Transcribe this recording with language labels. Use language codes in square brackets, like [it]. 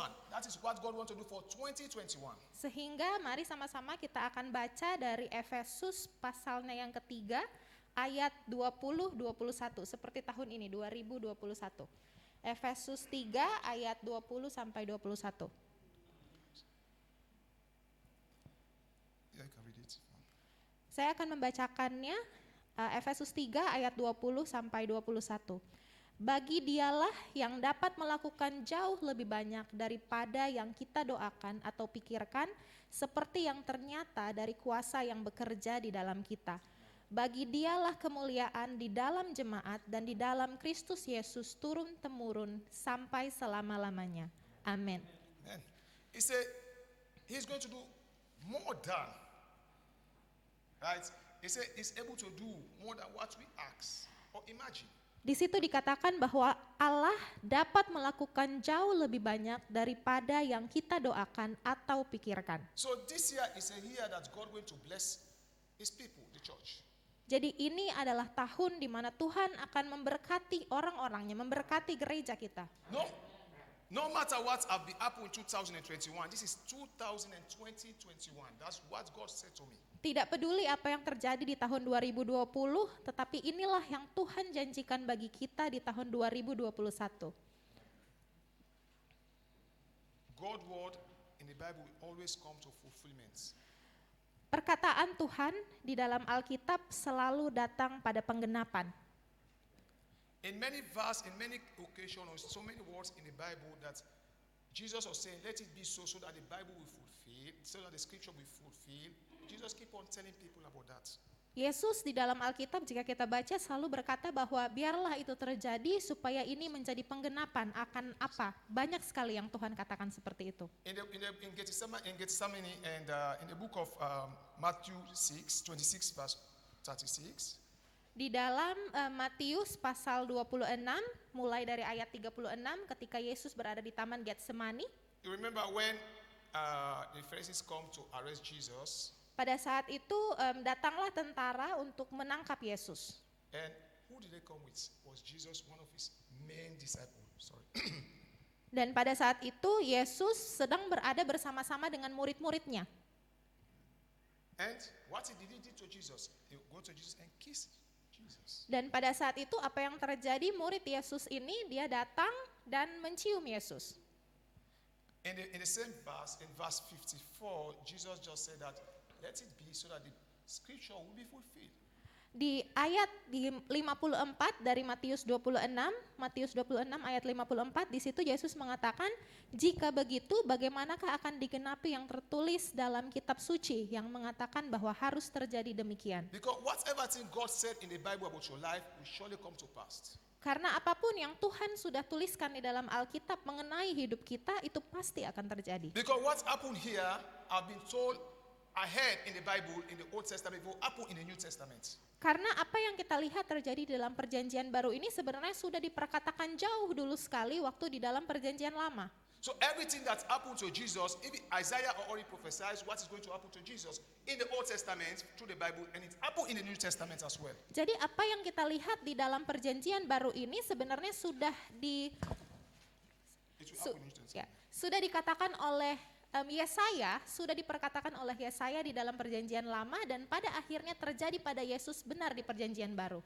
[en] That is what God wants to do for 2021. [id] Sehingga mari sama-sama kita akan baca dari Efesus pasalnya yang ketiga ayat 20-21 seperti tahun ini 2021. Efesus 3 ayat 20 sampai 21. [en] Yeah, you can read it. [id] Saya akan membacakannya Efesus 3 ayat 20 sampai 21. Bagi dialah yang dapat melakukan jauh lebih banyak daripada yang kita doakan atau pikirkan, seperti yang ternyata dari kuasa yang bekerja di dalam kita. Bagi dialah kemuliaan di dalam jemaat dan di dalam Kristus Yesus turun-temurun sampai selama-lamanya. Amin. [en] Amen. He said he's going to do more than. Right? He said he's able to do more than what we ask or imagine. [id] Di situ dikatakan bahwa Allah dapat melakukan jauh lebih banyak daripada yang kita doakan atau pikirkan. [en] So this year is a year that God going to bless his people, the church. [id] Jadi ini adalah tahun di mana Tuhan akan memberkati orang-orangnya, memberkati gereja kita. [en] No matter what have been happened in 2021, this is 2021. That's what God said to me. [id] Tidak peduli apa yang terjadi di tahun 2020, tetapi inilah yang Tuhan janjikan bagi kita di tahun 2021. [en] God's word in the Bible will always come to fulfillment. [id] Perkataan Tuhan di dalam Alkitab selalu datang pada penggenapan. [en] In many verses, in many occasions, so many words in the Bible that Jesus was saying, let it be so that the Bible will fulfill, so that the scripture will fulfill. Jesus keep on telling people about that. [id] Yesus di dalam Alkitab jika kita baca selalu berkata bahwa biarlah itu terjadi supaya ini menjadi penggenapan akan apa. Banyak sekali yang Tuhan katakan seperti itu. [en] In Gethsemane and in the book of Matthew 6:26 verse 36. [id] Di dalam Matius pasal 26 mulai dari ayat 36 ketika Yesus berada di taman Getsemani. [en] You remember when the Pharisees come to arrest Jesus? [id] Pada saat itu datanglah tentara untuk menangkap Yesus. [en] And who did they come with? Was Jesus one of his main disciples? Sorry. [id] Dan pada saat itu Yesus sedang berada bersama-sama dengan murid-muridnya. [en] And what did he do to Jesus? He go to Jesus and kiss Jesus. [id] Dan pada saat itu apa yang terjadi? Murid Yesus ini dia datang dan mencium Yesus. [en] In the same verse, in verse 54, Jesus just said that let it be so that the scripture will be fulfilled. [id] Di ayat di 54 dari Matius 26 ayat 54 di situ Yesus mengatakan, jika begitu bagaimanakah akan digenapi yang tertulis dalam kitab suci yang mengatakan bahwa harus terjadi demikian. [en] Because whatever thing God said in the Bible about your life will surely come to pass. [id] Karena apapun yang Tuhan sudah tuliskan di dalam Alkitab mengenai hidup kita itu pasti akan terjadi. [en] Because what happened here, I've been told ahead in the Bible, in the Old Testament, will happen in the New Testament. [id] Karena apa yang kita lihat terjadi di dalam perjanjian baru ini sebenarnya sudah diperkatakan jauh dulu sekali waktu di dalam perjanjian lama. [en] So everything that happened to Jesus, even Isaiah already prophesied what is going to happen to Jesus in the Old Testament through the Bible, and it happened in the New Testament as well. [id] Jadi apa yang kita lihat di dalam perjanjian baru ini sebenarnya sudah [en] It will happen in the New Testament. [id] sudah dikatakan oleh Yesaya, sudah diperkatakan oleh Yesaya di dalam perjanjian lama dan pada akhirnya terjadi pada Yesus benar di perjanjian baru.